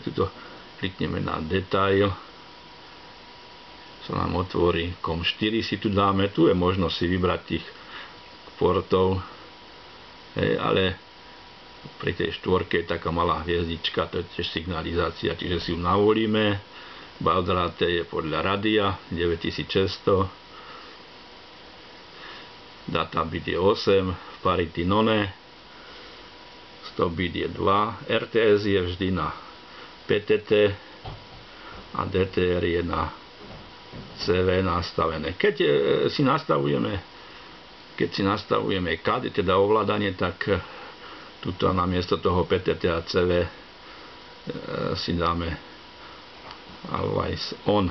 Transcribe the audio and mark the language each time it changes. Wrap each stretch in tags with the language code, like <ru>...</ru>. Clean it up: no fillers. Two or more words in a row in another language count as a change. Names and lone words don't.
<sk>Tuto klikneme na detail, sa nám otvorí COM4, si tu dáme, tu je možnosť si vybrať tých portov, ale pri tej štvorke je taká malá hviezdička, to je tiež signalizácia, čiže si ju navolíme.</sk> <en>Baud rate</en> <sk>je podľa radia 9600,</sk> <en>data bit</en> <sk>je 8,</sk> <en>parity none,</en> <sk>100 bit je 2, RTS je vždy na PTT a DTR je na CV nastavené. Keď si nastavujeme CAD, teda ovládanie, tak tuto namiesto toho PTT a CV si dáme</sk> <en>Always On.</en>